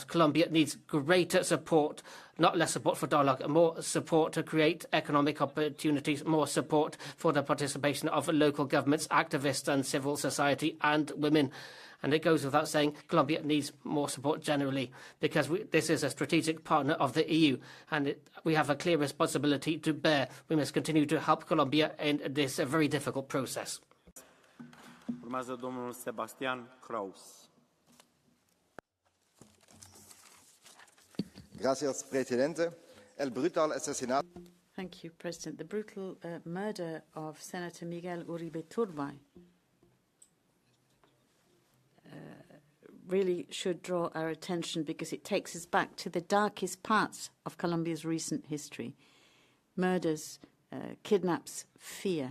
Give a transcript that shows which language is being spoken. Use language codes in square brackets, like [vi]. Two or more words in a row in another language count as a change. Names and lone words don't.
[en] Colombia needs greater support, not less support for dialogue, more support to create economic opportunities, more support for the participation of local governments, activists and civil society and women. And it goes without saying, Colombia needs more support generally because this is a strategic partner of the EU and we have a clear responsibility to bear. We must continue to help Colombia in this very difficult process. [ro] Urmează domnul Sebastian Kraus. [es] Gracias, Presidente. El brutal asesinato. [en] Thank you, President. The brutal murder of Senator Miguel Uribe Turbay really should draw our attention because it takes us back to the darkest parts of Colombia's recent history. Murders, kidnaps, fear.